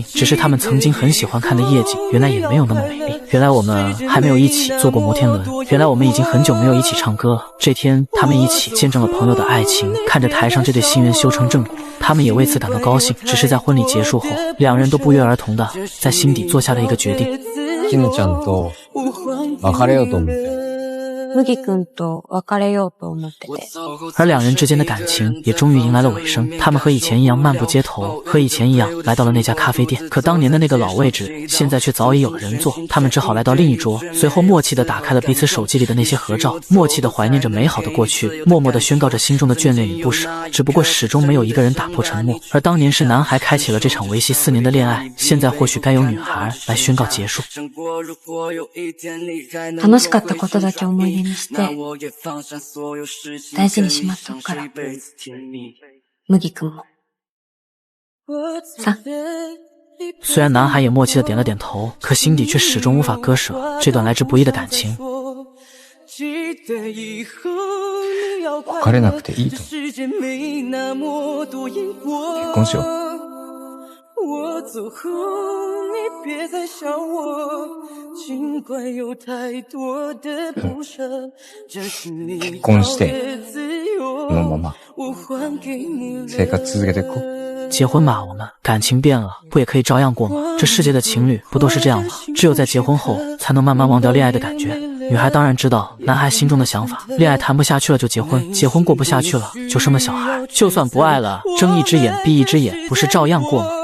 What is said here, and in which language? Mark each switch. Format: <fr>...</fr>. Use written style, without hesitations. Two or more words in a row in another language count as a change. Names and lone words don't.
<zh>只是他们曾经很喜欢看的夜景，原来也没有那么美丽。原来我们还没有一起坐过摩天轮，原来我们已经很久没有一起唱歌了。这天他们一起见证了朋友的爱情，看着台上这对新人修成正果，他们也为此感到高兴。只是在婚礼结束后，两人都不约而同的在心底做下了一个决定。</zh> <ja>絹ちゃんと別れようと思って。麦君と別れようと思ってて。</ja> <zh>而两人之间的感情也终于迎来了尾声。他们和以前一样漫步街头，和以前一样来到了那家咖啡店。可当年的那个老位置，现在却早已有了人坐。他们只好来到另一桌，随后默契地打开了彼此手机里的那些合照，默契地怀念着美好的过去，默默地宣告着心中的眷恋与不舍。只不过始终没有一个人打破沉默。而当年是男孩开启了这场为期4年的恋爱，现在或许该由女孩来宣告结束。</zh> <ja>楽しかったことだけ思い念にして大事にしまっとくから。麦君も。さ。</ja> <zh>虽然男孩也默契的点了点头，可心底却始终无法割舍这段来之不易的感情。</zh> <ja>別れなくていいと。結婚しよう。結婚してこのまま生活続けていこう。</ja> <zh>结婚吧，我们感情变了，不也可以照样过吗？这世界的情侣不都是这样吗？只有在结婚后，才能慢慢忘掉恋爱的感觉。女孩当然知道男孩心中的想法，恋爱谈不下去了就结婚，结婚过不下去了就生了小孩，就算不爱了，睁一只眼闭一只眼，不是照样过吗？</zh>